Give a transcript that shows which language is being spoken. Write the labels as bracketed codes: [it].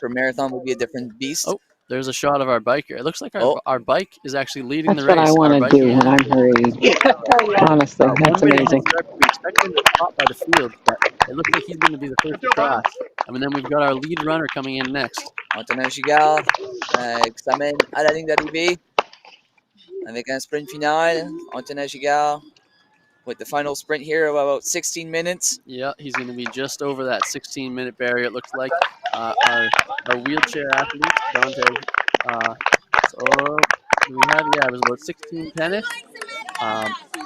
[en] For marathon would be a different beast. Oh, there's a shot of our biker. It looks like our bike is actually leading That's the race. That's what I want to do when I'm hurried. Honestly, that's amazing. We expect him to stop by the field, but it looks like he's going to be the first to cross. And then we've got our lead runner coming in next. [fr] Antonin Gigard qui s'amène à la ligne d'arrivée avec un sprint final. [en] Antonin Gigard with the final sprint here of about 16 minutes. Yeah, he's going to be just over that 16-minute barrier, it looks like. Our wheelchair athlete, Dante. So we have, it was about 16:10-ish.